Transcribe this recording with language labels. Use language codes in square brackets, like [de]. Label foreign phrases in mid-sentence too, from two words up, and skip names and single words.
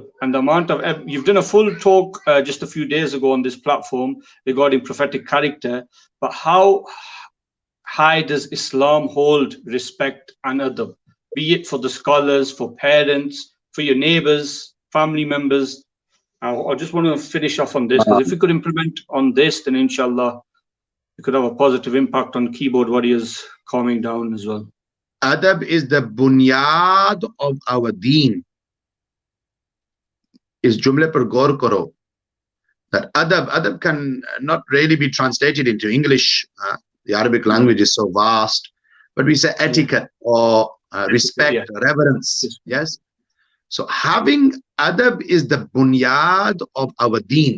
[en] And the amount of you've done a full talk just a few days ago on this platform regarding prophetic character, but how high does Islam hold respect and adab, be it for the scholars, for parents, for your neighbors, family members? I just want to finish off on this, because if we could implement on this, then inshallah we could have a positive impact on keyboard warriors calming down as well. Adab is the bunyad of our deen. [ur] اس جملے پر غور کرو. [en] That adab can not really be translated into English. The Arabic language is so vast, but we say etiquette or respect, reverence. Yes. So having adab is the bunyad of our deen.